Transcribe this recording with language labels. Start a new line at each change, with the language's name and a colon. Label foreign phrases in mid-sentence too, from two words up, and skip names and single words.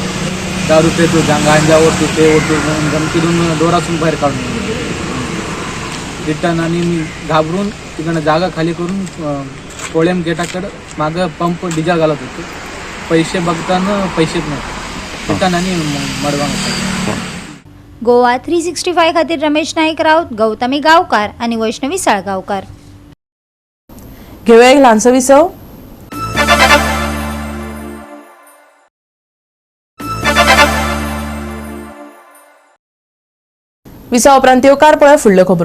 Marathi: 10 रुपये तो गांजा ओढतो ते ओढतो म्हणून धमकी देऊन डोरातून बाहेर काढून रिटर्न. आणि मी घाबरून तिकडनं जागा खाली करून कोळेम गेटाकडं मागं पंप डिझेल घालत होतो. पैसे बघताना पैसेच नव्हते. रिटर्न आणि मडगाव.
Konkani: गोवा 365 खातीर रमेश नाईक राऊत, गौतमी गांवकार आणि वैष्णवी साळगांवकार. घेऊया एक ल्हानसो विसव. विसा उपरांत येवकार पळय फुडल्यो खबरो.